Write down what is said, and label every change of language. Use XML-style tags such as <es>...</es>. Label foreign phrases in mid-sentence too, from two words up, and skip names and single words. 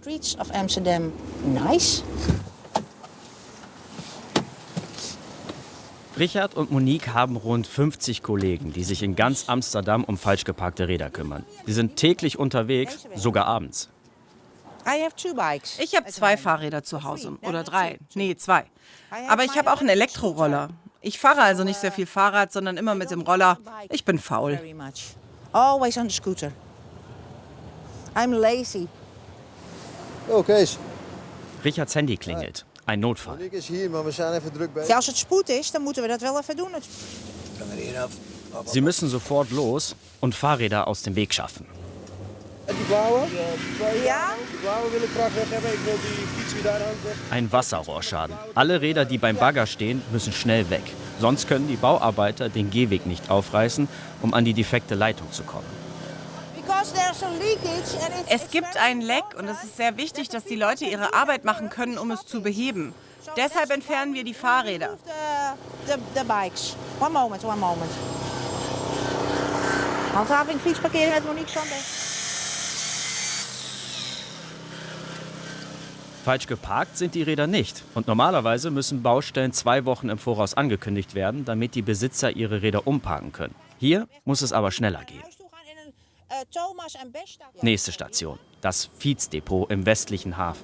<de>Richard und Monique haben rund 50 Kollegen, die sich in ganz Amsterdam um falsch geparkte Räder kümmern. Sie sind täglich unterwegs, sogar abends. Ich habe 2 Fahrräder zu Hause. Oder 3. Nee, 2. Aber ich habe auch einen Elektroroller. Ich fahre also nicht sehr viel Fahrrad, sondern immer mit dem Roller. Ich bin faul.</de> <en>Always on the scooter. I'm lazy.</en> <de>Oh, Kees. Richards Handy klingelt. Ein Notfall.</de> <nl>Monique is hier, maar we zijn even druk bezig. Ja, als het spoed is, dan moeten we dat wel even doen.</nl> <de>Sie müssen sofort los und Fahrräder aus dem Weg schaffen.</de> <nl>Die blauwe? Ja? Die blauwe wil ik graag weg hebben. Ik wil die fiets weer daar aan weg.</nl> <de>Ein Wasserrohrschaden. Alle Räder, die beim Bagger stehen, müssen schnell weg. Sonst können die Bauarbeiter den Gehweg nicht aufreißen, um an die defekte Leitung zu kommen. Es gibt ein Leck und es ist sehr wichtig, dass die Leute ihre Arbeit machen können, um es zu beheben. Deshalb entfernen wir die Fahrräder.</de> <nl>De bikes.</nl> <en>One moment.</en> <nl>Handhaving fietsparkeren met Monique Sander.</nl> <de>Falsch geparkt sind die Räder nicht. Und normalerweise müssen Baustellen 2 Wochen im Voraus angekündigt werden, damit die Besitzer ihre Räder umparken können. Hier muss es aber schneller gehen. Nächste Station, das Viehsdepot im westlichen Hafen.</de>